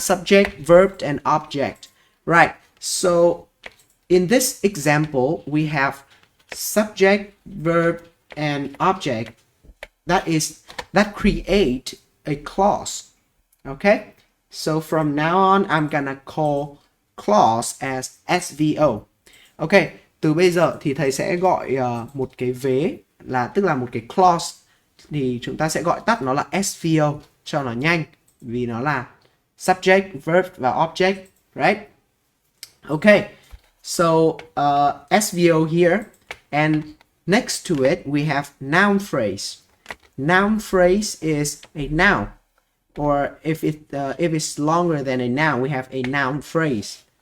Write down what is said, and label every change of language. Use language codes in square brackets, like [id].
[en] Subject, verb, and object. Right. So in this example, we have subject, verb, and object. That create a clause. Okay. So from now on, I'm gonna call clause as SVO. [vi] Okay. Từ bây giờ thì thầy sẽ gọi một cái vế là tức là một cái clause thì chúng ta sẽ gọi tắt nó là SVO cho nó nhanh, vì nó là subject, verb và object, right? [en] Okay, so SVO here, and next to it we have noun phrase. Noun phrase is a noun, or if it's longer than a noun, we have a noun phrase.